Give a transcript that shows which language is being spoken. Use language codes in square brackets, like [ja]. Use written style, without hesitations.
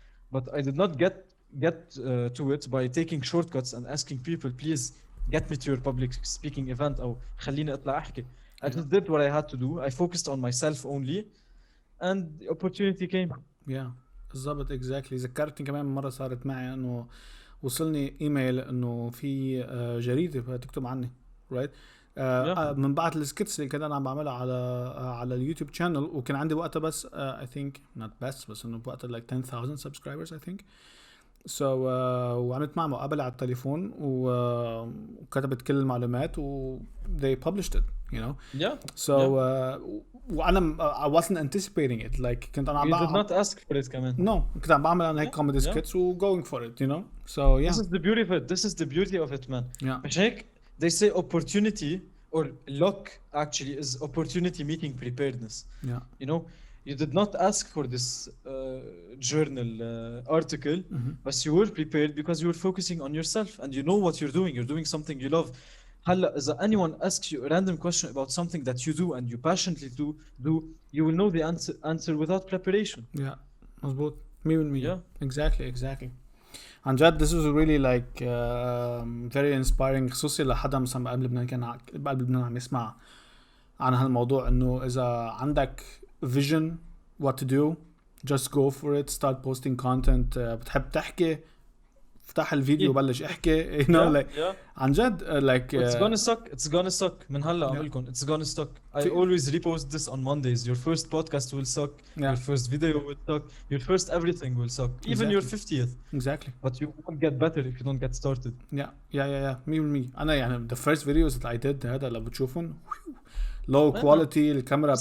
[en] But I did not get to it by taking shortcuts and asking people, please get me to your public speaking event [ar] أو خليني أطلع أحكي. [en] I just did what I had to do. I focused on myself only. And the opportunity came. [ar] بالضبط [en] exactly. [ar] ذكرتني كمان مرة صارت معي انه وصلني ايميل انه في جريدة تكتب عني right من بعد السكتس اللي كنت انا عم بعملها على اليوتيوب channel، وكان عندي وقتها بس [en] I think not best [ar] بس انه بوقتها [en] like 10,000 subscribers I think. [ar] So وعملت معه مقابلة على التليفون وكتبت كل المعلومات و [en] they published it so [ar] وأنا [en] I wasn't anticipating it like [ar] كنت أنا [en] You did not ask for it [ar] كمان. [en] No [ar] كنت عم بعمل أنا هيك [en] comedy skits و going for it so This is the beauty of it. This is the beauty of it, man. [ar] مش هيك [en] they say opportunity or luck actually is opportunity meeting preparedness. You did not ask for this journal article, but you were prepared because you were focusing on yourself and you know what you're doing. You're doing something you love. [ar] هلا إذا [en] anyone asks you a random question about something that you do and you passionately do, you will know the answer without preparation. [ar] مظبوط [en] 100%. Exactly. [ar] عن جد [en] this was really like very inspiring، [ar] خصوصي لحدا مثلا بقلب لبنان كان بقلب لبنان عم يسمع عن هالموضوع، انه اذا عندك [en] vision what to do just go for it, start posting content. [ar] بتحب تحكي افتح الفيديو بلش احكي like عن جد like [en] it's gonna suck [ar] من هلا اعملكم [en] it's gonna suck. I always repost this on Mondays. Your first podcast will suck, your first video will suck, your first everything will suck, even your 50th. Exactly. But you won't get better if you don't get started. me [ar] انا يعني [en] the first videos that I did [ar] هذا اللي بتشوفون [en] low quality الكاميرا